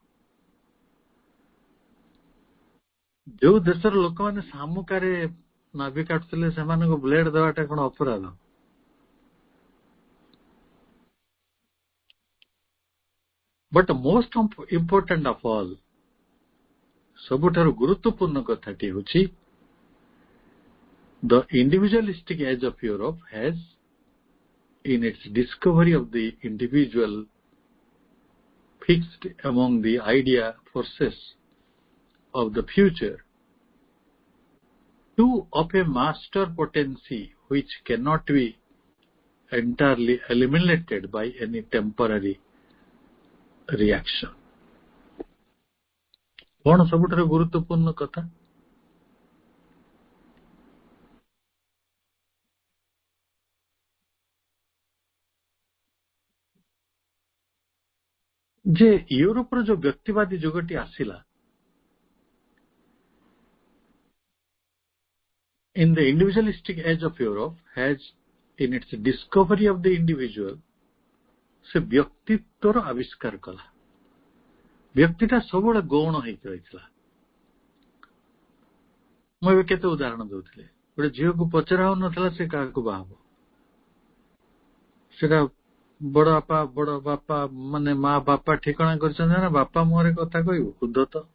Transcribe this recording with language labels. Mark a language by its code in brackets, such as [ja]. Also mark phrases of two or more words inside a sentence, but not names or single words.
[or] ଯୋଉ ଦେଶର ଲୋକମାନେ ଶାମୁକାରେ ନାଭି କାଟୁଥିଲେ ସେମାନଙ୍କୁ ବ୍ଲେଡ ଦେବାଟା କଣ ଅପରାଧ? [en] but most important of all, [or] ସବୁଠାରୁ ଗୁରୁତ୍ୱପୂର୍ଣ୍ଣ କଥାଟି ହେଉଛି [en] the individualistic age of Europe has, in its discovery of the individual, fixed among the idea forces of the future two of a master potency which cannot be entirely eliminated by any temporary reaction. [or] କଣ ସବୁଠାରୁ ଗୁରୁତ୍ୱପୂର୍ଣ୍ଣ କଥା? ଯେ ୟୁରୋପର ଯୋଉ ବ୍ୟକ୍ତିବାଦୀ ଯୁଗଟି ଆସିଲା, [en] in the individualistic age of Europe has, in its discovery of the individual, [or] ସେ ବ୍ୟକ୍ତିତ୍ୱର ଆବିଷ୍କାର କଲା। ବ୍ୟକ୍ତିଟା ସବୁବେଳେ ଗୌଣ ହେଇକି ରହିଥିଲା। ମୁଁ ଏବେ କେତେ ଉଦାହରଣ ଦଉଥିଲି। ଗୋଟେ ଝିଅକୁ ପଚରା ହଉନଥିଲା ସେ କାହାକୁ ବାହା ହବ, ସେଟା ବଡ ବାପା ମାନେ ମା ବାପା ଠିକଣା କରିଛନ୍ତି ନା ବାପା ମୁହଁରେ କଥା କହିବୁ ଉଦ୍ଧତ।